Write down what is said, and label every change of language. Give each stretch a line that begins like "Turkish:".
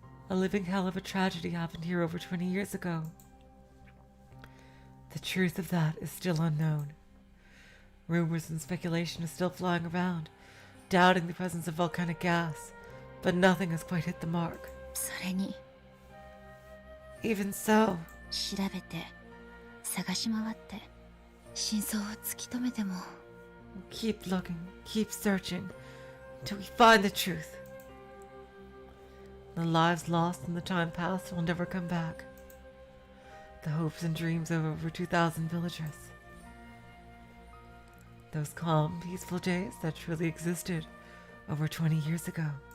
English: A living hell of a tragedy happened here over 20 years ago. The truth of that is still unknown. Rumors and speculation are still flying around, doubting the presence of volcanic gas, but nothing has quite hit the mark.
Japanese: それに
English: Even so,
Japanese: 調べて探し回って真相を突き止めても
English: keep looking, keep searching, until we find the truth. The lives lost and the time past will never come back. The hopes and dreams of over 2,000 villagers. Those calm, peaceful days that truly existed over 20 years ago.